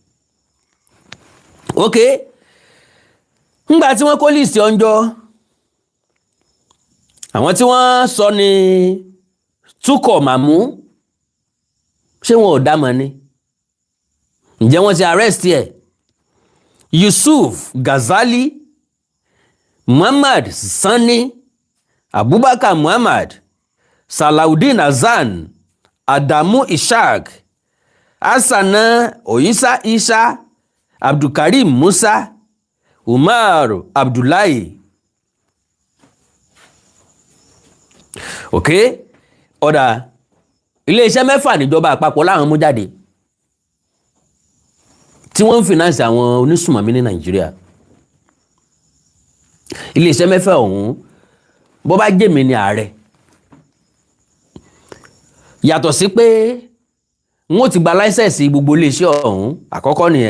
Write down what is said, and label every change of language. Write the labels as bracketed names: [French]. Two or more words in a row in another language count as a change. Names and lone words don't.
[Yoruba] Ok. Ńgbà tí wọ́n kó list ọjọ́. Àwọn tí wọ́n sọ ní Túkọ̀ Màmú. Ṣé wọn ò dá mọ̀ ni? Ǹjẹ́ wọ́n ti arrest ẹ̀? Yusuf Ghazali, Muhammad Sani, Abubakar Muhammad, Salaudeen Hassan, Adamu Ishaq, Hassana Oyisa Isa, Abdulkarim Musa, Umar Abdullahi. Okay? ọ̀dà iléeṣẹ́ 6 níjọba àpapọ̀ láwọn mú jáde tí wọ́n ń finance àwọn onísùmọ̀mí ní Nàìjíríà. Iléeṣẹ́ 6 ọ̀hún bó bá jẹ́ mi ní ààrẹ, yàtọ̀ sí pé wọ́n ti gba láísẹ̀sì gbogbo iléeṣẹ́ ọ̀hún, àkọ́kọ́ nìyẹn.